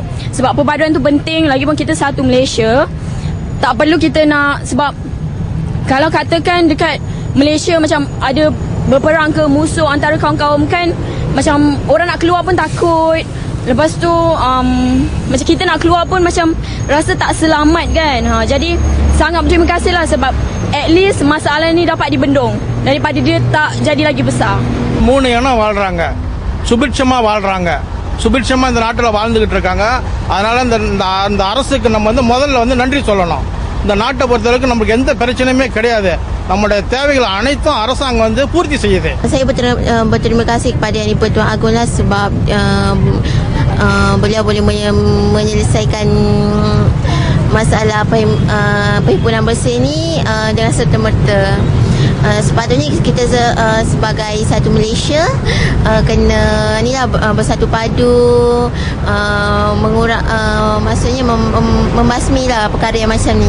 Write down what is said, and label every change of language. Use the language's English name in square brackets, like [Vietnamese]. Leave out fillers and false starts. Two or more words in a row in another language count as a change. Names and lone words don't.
[Malay] Sebab perpaduan tu penting, lagipun kita satu Malaysia. Tak perlu kita nak, sebab kalau katakan dekat Malaysia macam ada berperang ke musuh antara kaum-kaum kan, macam orang nak keluar pun takut. Lepas tu macam kita nak keluar pun macam rasa tak selamat kan. Jadi sangat berterima kasihlah sebab [English] at least [Malay] masalah ni dapat dibendung daripada dia tak jadi lagi besar. [Tamil] 3 இனம் வாழ்றாங்க, சுபிட்சமா வாழ்றாங்க, சுபிட்சமா இந்த நாட்டில் வாழ்ந்துகிட்டு இருக்காங்க. அதனால இந்த அரசுக்கு நம்ம முதல்ல நன்றி சொல்லணும். இந்த நாட்டை பொறுத்தவரைக்கும் நமக்கு எந்த பிரச்சனையுமே கிடையாது. நம்முடைய தேவைகள் அனைத்தும் அரசாங்கம் பூர்த்தி செய்யுது. [Malay] Saya berterima kasih kepada Yang di-Pertuan Agong lah sebab beliau boleh menyelesaikan masalah perhimpunan bersih ni dengan serta-merta. Sepatutnya kita sebagai satu Malaysia kena bersatu padu, maksudnya membasmilah perkara yang macam ni.